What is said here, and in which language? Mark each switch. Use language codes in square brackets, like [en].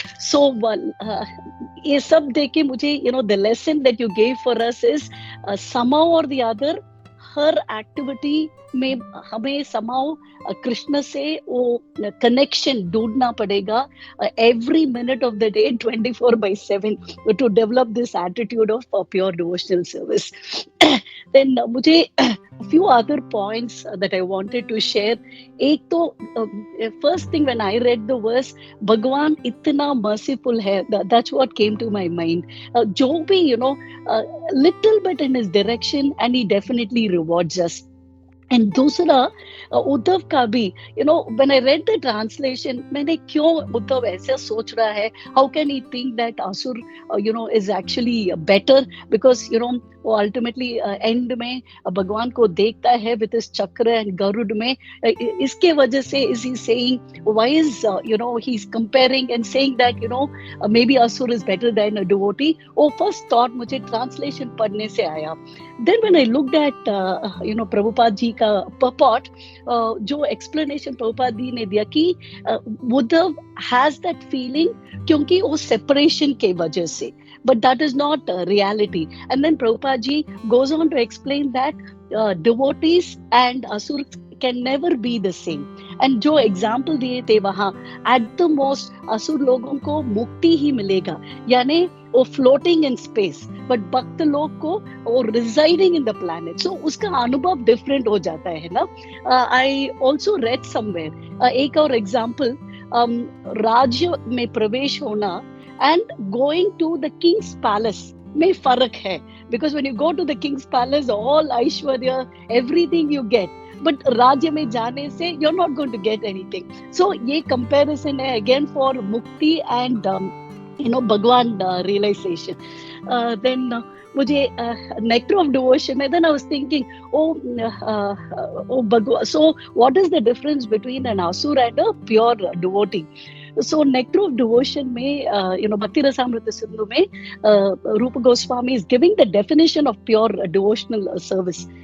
[hi] सो ये सब देखे मुझे [en] the lesson that you gave for us is somehow or the other, [hi] हर activity में हमें समाओ कृष्ण से वो कनेक्शन ढूंढना पड़ेगा, [en] Every minute of the day 24/7 to develop this attitude of pure devotional service. [hi] Then मुझे [en] few other points that I wanted to share. [hi] एक तो [en] first thing when I read the verse, [hi] भगवान इतना [en] merciful [hi] है, [en] that's what came to my mind. [hi] जो भी [en] little bit in his direction and he definitely rewards us. [hi] And दूसरा, उद्धव का भी [en] when I read the translation, [hi] मैंने क्यों उद्धव ऐसा सोच रहा है, [en] how can he think that asur is actually better, because [hi] वो अल्टीमेटली एंड में भगवान को देखता है [en] With इस chakra and Garuda में। [hi] इसके वजह से [en] Is he saying, why is he is comparing and saying that maybe asur is better than a devotee. [hi] वो फर्स्ट थॉट मुझे ट्रांसलेशन पढ़ने से आया। Then when I looked at Prabhupada ji का पपॉट, जो एक्सप्लेनेशन प्रभुपाद जी ने दिया कि उद्धव हैज दैट फीलिंग क्योंकि वो सेपरेशन के वजह से, [en] but that is not reality. And then Prabhupada ji goes on to explain that devotees and asurs can never be the same. [hi] And जो [en] example [hi] दिए थे वहाँ, [en] at the most [hi] असुर लोगों को मुक्ति ही मिलेगा, यानी वो [en] floating in space, but [hi] भक्त लोग को वो [en] residing in the planet. So [hi] उसका अनुभव [en] different [hi] हो जाता है ना। [en] I also read somewhere [hi] एक और [en] example, [hi] राज्य में प्रवेश होना [en] and going to the king's palace [hi] में फर्क है, [en] because when you go to the king's palace, all aishwarya, everything you get, but [hi] राज्य में जाने से [en] you're not going to get anything. So [hi] ये comparison है [en] again for mukti and [hi] भगवान realization. [en] Then [hi] मुझे [en] nectar of devotion [hi] है, [en] then I was thinking, भगवान, so what is the difference between an asur and a pure devotee? [hi] So [en] nectar of devotion [hi] में [en] भक्ति रसामृत सिंधु में Rupa Goswami is giving the definition of pure devotional service.